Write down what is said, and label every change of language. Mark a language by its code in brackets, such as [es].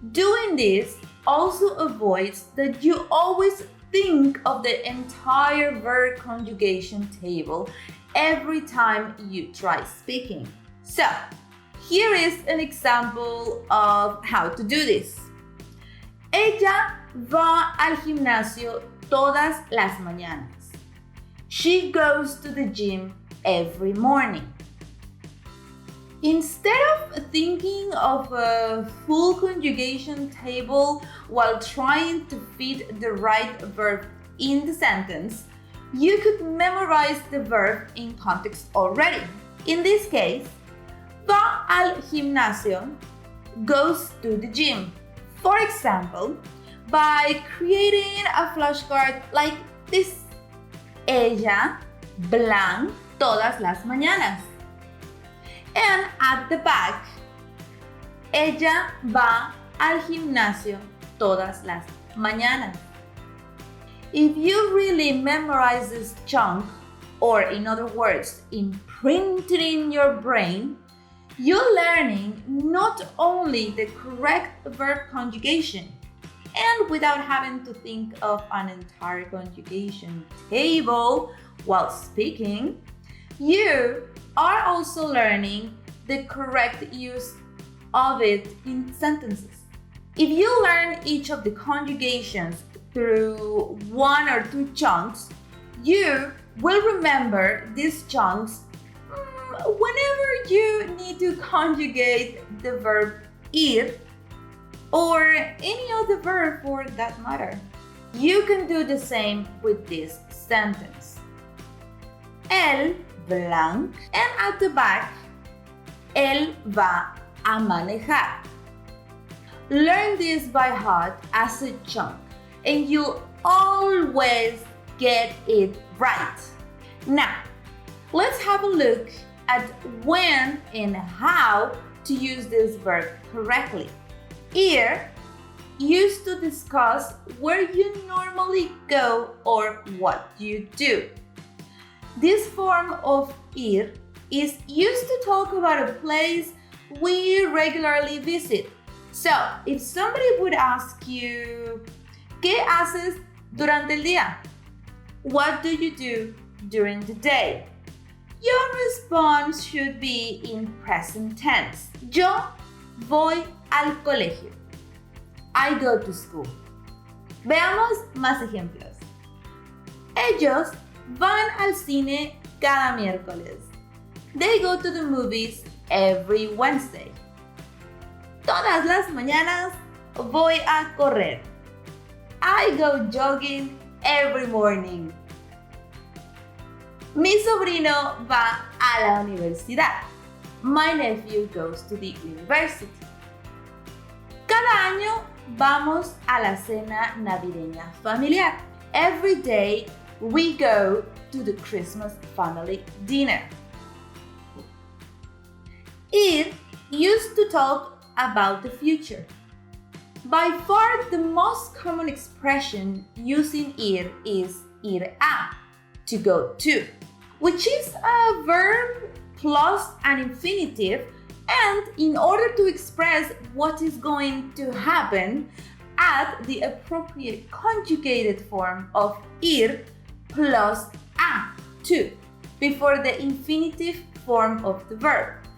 [en] Doing this also avoids that you always think of the entire verb conjugation table every time you try speaking. So, here is an example of how to do this. [es] Ella va al gimnasio todas las mañanas. [en] She goes to the gym every morning. Instead of thinking of a full conjugation table while trying to fit the right verb in the sentence, you could memorize the verb in context already. In this case, va al gimnasio goes to the gym. For example, by creating a flashcard like this. [es] Ella blank todas las mañanas. And at the back, ella va al gimnasio todas las mañanas. [en] If you really memorize this chunk, or in other words, imprint it in your brain, you're learning not only the correct verb conjugation, and without having to think of an entire conjugation table while speaking, you are also learning the correct use of it in sentences. If you learn each of the conjugations through 1 or 2 chunks, you will remember these chunks whenever you need to conjugate the verb ir or any other verb for that matter. You can do the same with this sentence. Él blank, and at the back, él va a manejar. Learn this by heart as a chunk, and you'll always get it right. Now, let's have a look at when and how to use this verb correctly. Ir used to discuss where you normally go or what you do. This form of ir is used to talk about a place we regularly visit. So, if somebody would ask you, ¿qué haces durante el día? What do you do during the day? Your response should be in present tense. [es] Yo voy al colegio. I go to school. Veamos más ejemplos. Ellos van al cine cada miércoles. [en] They go to the movies every Wednesday. [es] Todas las mañanas voy a correr. [en] I go jogging every morning. [es] Mi sobrino va a la universidad. [en] My nephew goes to the university. [es] Cada año vamos a la cena navideña familiar. [en] Every day we go to the Christmas family dinner. Ir used to talk about the future. By far the most common expression using ir is ir a, to go to, which is a verb plus an infinitive, and in order to express what is going to happen, add the appropriate conjugated form of ir plus a, to, before the infinitive form of the verb.